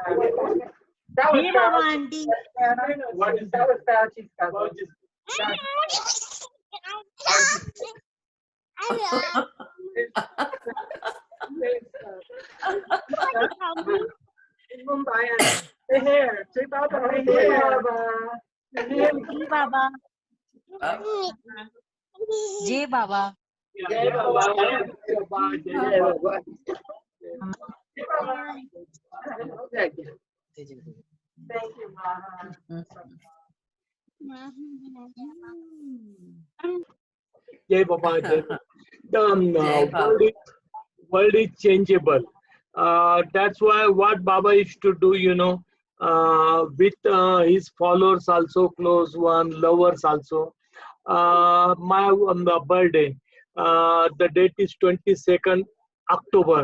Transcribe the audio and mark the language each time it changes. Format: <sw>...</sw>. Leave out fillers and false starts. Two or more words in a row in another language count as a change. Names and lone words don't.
<en>That was Bauji. That was Bauji's cousin. In Mumbai and Meher. Jai Baba. Meher. Jai Baba. Jai Baba. Jai Baba. Jai Baba. Thank you, Maha. Jai Baba, Jai Baba. World is changeable. That's why what Baba used to do, you know, with his followers also, close one, lovers also. On the birthday, the date is 22nd October.</en>